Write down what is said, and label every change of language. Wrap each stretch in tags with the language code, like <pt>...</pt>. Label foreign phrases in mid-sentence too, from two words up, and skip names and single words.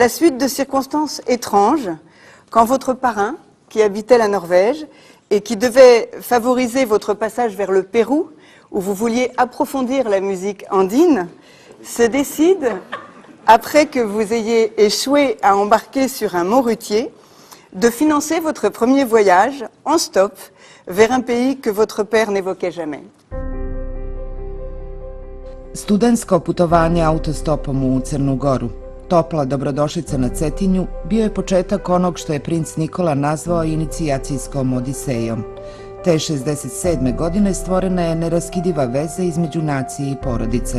<fr>la suite de circonstances étranges, quand votre parrain, qui habitait la Norvège et qui devait favoriser votre passage vers le Pérou, où vous vouliez approfondir la musique andine, se décide, après que vous ayez échoué à embarquer sur un morutier, de financer votre premier voyage en stop vers un pays que votre père n'évoquait jamais.</fr> <sr>Studentsko putovanje autostopom u Crnu Goru, topla dobrodošlica na Cetinju, bio je početak onog što je princ Nikola nazvao inicijacijskom odisejom. Te 67. godine stvorena je neraskidiva veza između nacije i porodice.</sr>